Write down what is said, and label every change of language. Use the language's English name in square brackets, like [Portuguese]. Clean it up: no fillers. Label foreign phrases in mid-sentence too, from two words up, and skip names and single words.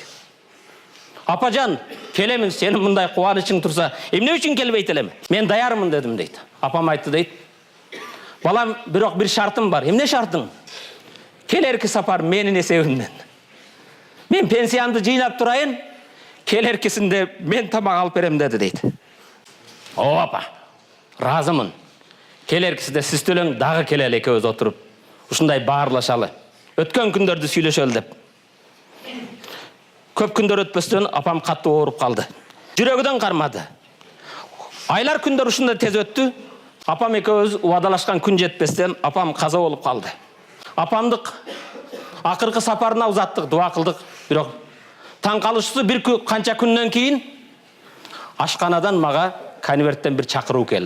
[Kyrgyz] Апа жан, келемин, сенин мындай кубанычың турса, эмне үчүн келбейт элем? Мен даярмын дедим дейт. Апам айтты дейт. Балам, бирок бир шартым бар. Эмне шартың? Келерки сапар менин эсебимден. Мен пенсиямды жыйнап турайын, [Kazakh] келеркесінде мен тамақ алып берем деді дейді. О апа, разымын. Келеркесінде сіз төлең дағы келелі екеуіз отырып, [Kyrgyz] ушундай баарлашалы. Өткен күндерді сүйлөшөлү деп. Көп күндер өтпөстөн апам қатты ооруп қалды. Жүрөгүдөн кармады. Айлар күндер ушундай тез өттү. Апам экөөбүз убадалашкан күн жетпестен апам каза болуп калды. Апамдык акыркы сапарына узаттык, дуа кылдык. Бирок таң калыштысы бир канча күндөн кийин ашканадан мага конверттен бир чакыруу келди.